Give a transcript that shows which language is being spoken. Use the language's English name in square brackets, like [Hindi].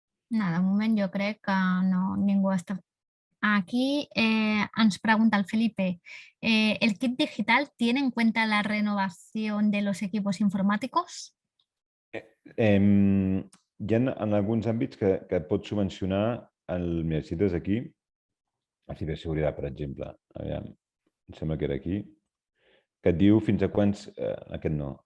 [Catalan] De moment jo crec que no, ningú està... Aquí ens pregunta el Felipe, [Spanish] ¿el kit digital tiene en cuenta la renovación de los equipos informáticos? [Catalan] Hi ha en alguns àmbits que pot subvencionar mira, si tens aquí, la ciberseguretat, per exemple. Aviam, em sembla que era aquí, que et diu fins a quants... Aquest no.